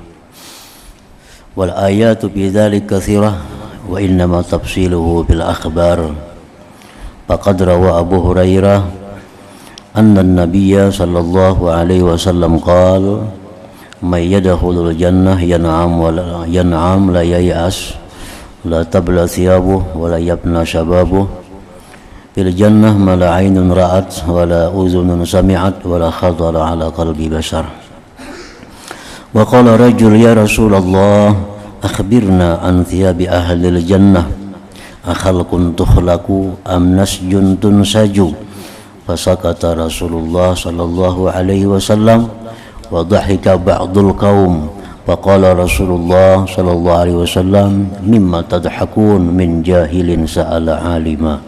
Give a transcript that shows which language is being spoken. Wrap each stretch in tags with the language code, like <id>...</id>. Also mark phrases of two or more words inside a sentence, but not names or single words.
<ar>والآيات بذلك كثيرة وإنما تفصيله بالأخبار. فقد روى أبو هريرة أن النبي صلى الله عليه وسلم قال من يدخل الجنة ينعم لا ييأس لا تبلى ثيابه ولا يبنى شبابه في الجنة ما لا عين رأت ولا أذن سمعت ولا خطر على قلب بشر. وقال رجل يا رسول الله أخبرنا عن ثياب أهل الجنة أخلق تخلق أم نسج تنسج. فسكت رسول الله صلى الله عليه وسلم وضحك بعض القوم فقال رسول الله صلى الله عليه وسلم مما تضحكون من جاهل سأل عالما.</ar>